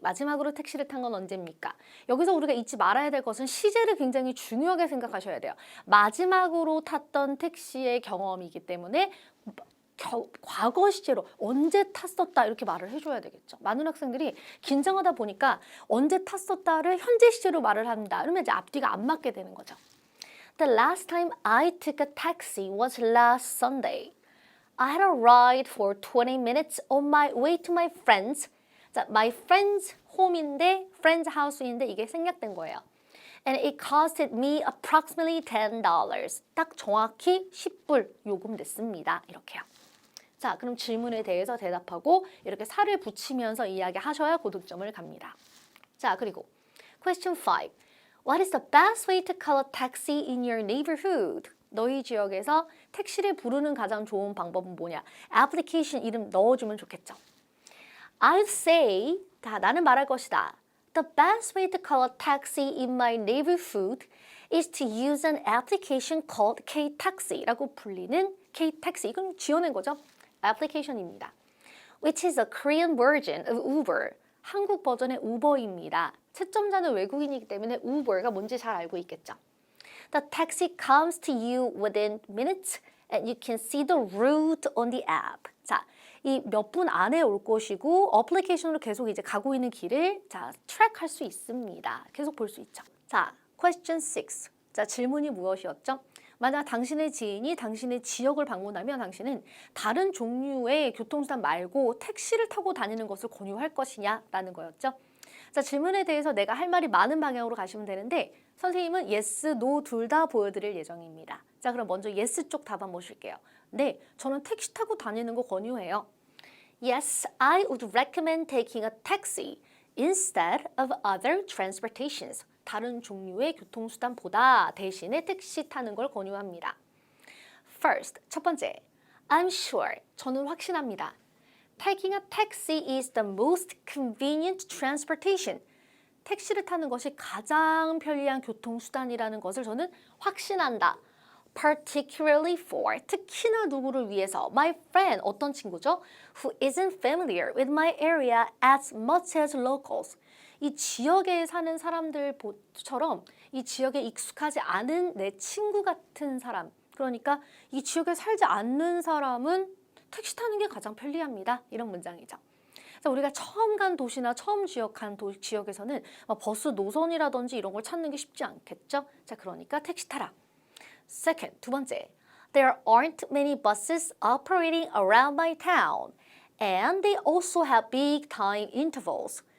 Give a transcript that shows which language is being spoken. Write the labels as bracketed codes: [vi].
[ko] 마지막으로 택시를 탄 건 언제입니까? 여기서 우리가 잊지 말아야 될 것은 시제를 굉장히 중요하게 생각하셔야 돼요. 마지막으로 탔던 택시의 경험이기 때문에 과거 시제로 언제 탔었다 이렇게 말을 해줘야 되겠죠. 많은 학생들이 긴장하다 보니까 언제 탔었다를 현재 시제로 말을 한다. 그러면 이제 앞뒤가 안 맞게 되는 거죠. [en] The last time I took a taxi was last Sunday. I had a ride for 20 minutes on my way to my friends. [ko] 자, [en] my friend's home [ko] 인데 [en] friend's house [ko] 인데 이게 생략된 거예요. [en] And it costed me approximately $10. [ko] 딱 정확히 10불 요금 냈습니다. 이렇게요. 자, 그럼 질문에 대해서 대답하고 이렇게 살을 붙이면서 이야기하셔야 고득점을 갑니다. 자, 그리고 [en] question 5. What is the best way to call a taxi in your neighborhood? [ko] 너희 지역에서 택시를 부르는 가장 좋은 방법은 뭐냐? 애플리케이션 이름 넣어주면 좋겠죠. [en] I'd say, [ko] 나는 말할 것이다. [en] The best way to call a taxi in my neighborhood is to use an application called K-Taxi [ko] 라고 불리는 [en] K-Taxi. [ko] 이건 지어낸 거죠. 애플리케이션입니다. [en] Which is a Korean version of Uber. [ko] 한국 버전의 우버입니다. 채점자는 외국인이기 때문에 우버가 뭔지 잘 알고 있겠죠. [en] The taxi comes to you within minutes and you can see the route on the app. [ko] 자, 이 몇 분 안에 올 것이고 어플리케이션으로 계속 이제 가고 있는 길을 트랙할 수 있습니다. 계속 볼 수 있죠. 자, question 6. 자, 질문이 무엇이었죠? 만약 당신의 지인이 당신의 지역을 방문하면 당신은 다른 종류의 교통수단 말고 택시를 타고 다니는 것을 권유할 것이냐라는 거였죠. 자, 질문에 대해서 내가 할 말이 많은 방향으로 가시면 되는데 선생님은 yes, no 둘 다 보여드릴 예정입니다. 자, 그럼 먼저 yes 쪽 답 한번 보실게요. 네, 저는 택시 타고 다니는 거 권유해요. [en] Yes, I would recommend taking a taxi instead of other transportations. [ko] 다른 종류의 교통수단보다 대신에 택시 타는 걸 권유합니다. [en] First, [ko] 첫 번째, [en] I'm sure, [ko] 저는 확신합니다. [en] Taking a taxi is the most convenient transportation. [ko] 택시를 타는 것이 가장 편리한 교통수단이라는 것을 저는 확신한다. [en] Particularly for, [ko] 특히나 누구를 위해서, [en] my friend, [ko] 어떤 친구죠? [en] Who isn't familiar with my area as much as locals. [ko] 이 지역에 사는 사람들처럼 이 지역에 익숙하지 않은 내 친구 같은 사람, 그러니까 이 지역에 살지 않는 사람은 택시 타는 게 가장 편리합니다. 이런 문장이죠. 자, 우리가 처음 간 도시나 처음 지역한 지역에서는 버스 노선이라든지 이런 걸 찾는 게 쉽지 않겠죠. 자, 그러니까 택시 타라. [en] Second, [ko] 두 번째, [en] there aren't many buses operating around my town, and they also have big time intervals.